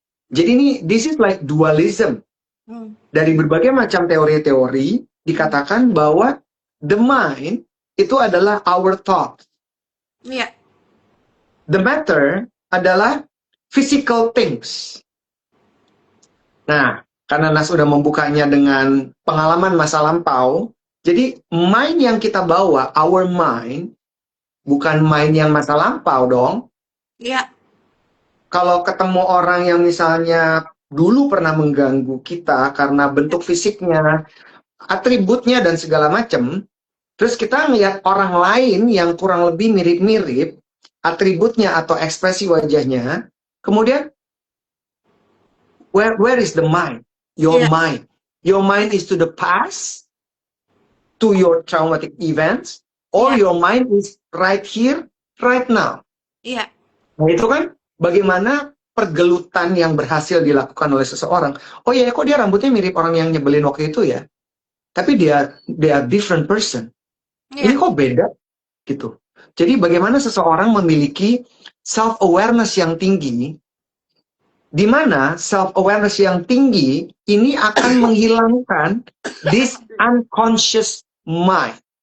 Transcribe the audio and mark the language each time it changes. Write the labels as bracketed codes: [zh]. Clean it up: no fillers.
[id] Jadi ini, [en] this is like dualism. [id] Dari berbagai macam teori-teori, dikatakan bahwa [en] the mind [id] itu adalah [en] our thought. [id] Iya. [en] The matter adalah physical things. [id] Nah, karena Nas sudah membukanya dengan pengalaman masa lampau, jadi mind yang kita bawa, [en] our mind, [id] bukan mind yang masa lampau dong. Iya. Kalau ketemu orang yang misalnya dulu pernah mengganggu kita karena bentuk fisiknya, atributnya, dan segala macam, terus kita ngeliat orang lain yang kurang lebih mirip-mirip, atributnya atau ekspresi wajahnya, kemudian, [en] where is the mind? Your mind. Your mind is to the past, to your traumatic events, or your mind is right here, right now. [id] Iya. Nah itu kan bagaimana pergelutan yang berhasil dilakukan oleh seseorang. Oh ya, kok dia rambutnya mirip orang yang nyebelin waktu itu ya? Tapi dia [en] different person. [id] Ini kok beda? Gitu. Jadi bagaimana seseorang memiliki self-awareness yang tinggi, di mana self-awareness yang tinggi ini akan menghilangkan [en] this unconscious mind.